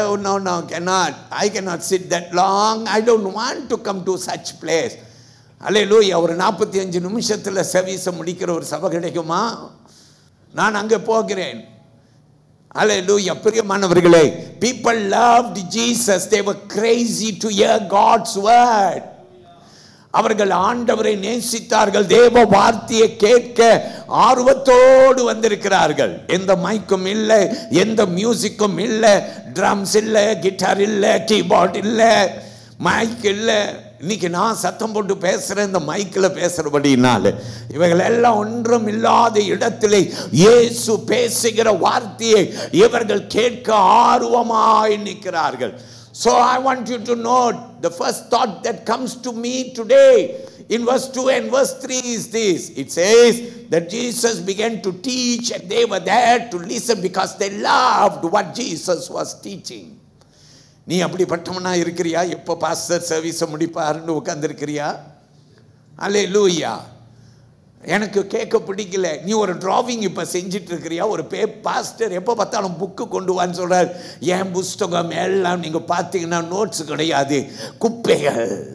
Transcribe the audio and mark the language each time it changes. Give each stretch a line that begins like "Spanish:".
English: No, I cannot sit that long. I don't want to come to such place.
Tamil: அல்லேலூயா. ஒரு 45 நிமிஷத்தில் சர்வீஸை முடிக்கிற ஒரு சபை கிடைக்குமா? நான் அங்கே போகிறேன். அல்லேலூயா. பிரியமானவர்களே,
English: people loved Jesus. They were crazy to hear God's word.
Tamil: அவர்கள் ஆண்டவரை நேசித்தார்கள். தேவ வார்த்தையை கேட்க ஆர்வத்தோடு வந்திருக்கிறார்கள். எந்த மைக்கும் இல்லை, எந்த மியூசிக்கும் இல்லை, ட்ரம்ஸ் இல்லை, கிட்டார் இல்லை, கீபோர்ட் இல்லை, மைக் இல்லை. இன்னைக்கு நான் சத்தம் போட்டு பேசுகிறேன், இந்த மைக்கில் பேசுகிறபடினால. இவைகள் எல்லாம் ஒன்றும் இல்லாத இடத்திலே இயேசு பேசுகிற வார்த்தையை இவர்கள் கேட்க ஆர்வமாய் நிற்கிறார்கள்.
English: So I want you to note the first thought that comes to me today in verse 2 and verse 3 is this. It says that Jesus began to teach and they were there to listen because they loved what Jesus was teaching.
Tamil: நீ அப்படிப்பட்டவனா இருக்கிறியா? எப்போ pastor சர்வீஸை முடிப்பாருன்னு உட்கார்ந்துருக்கிறியா? அல்லேலூயா. எனக்கு கேட்க பிடிக்கல. நீ ஒரு drawing இப்போ செஞ்சிட்டு இருக்கிறியா? ஒரு பாஸ்டர் எப்போ பார்த்தாலும் புக்கு கொண்டு வான்னு சொல்கிறார். என் புஸ்தகம் எல்லாம் நீங்கள் பார்த்தீங்கன்னா நோட்ஸ் கிடையாது, குப்பைகள்.